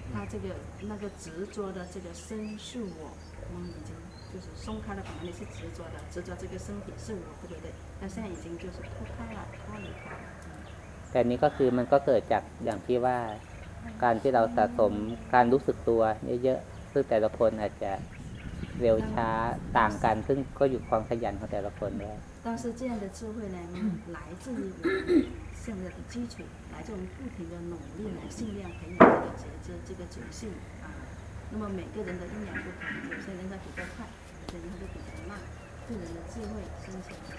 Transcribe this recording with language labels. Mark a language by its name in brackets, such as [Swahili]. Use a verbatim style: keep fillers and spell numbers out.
[Chinese] 他这个那个执着的这个身是我我们已经就是松开了，本来你是执着的，执着这个身体是我，对不对？那现在已经就是脱开了，脱离开了。 [Thai] แต่นี้ก็คือมันก็เกิดจากอย่างที่ว่าการที่เราสะสมการรู้สึกตัวเยอะๆซึ่งแต่ละคนอาจจะเร็วช้าต่างกันซึ่งก็อยู่ความขยันของแต่ละคนด้วย [Chinese] 但是这样的智慧呢，来自于我现在的基础，来自我们不停的努力来训练培养这个觉知、这个觉性啊。那么每个人的因缘不同，有些人他比较快，有些人他就比较慢，个人的智慧增强。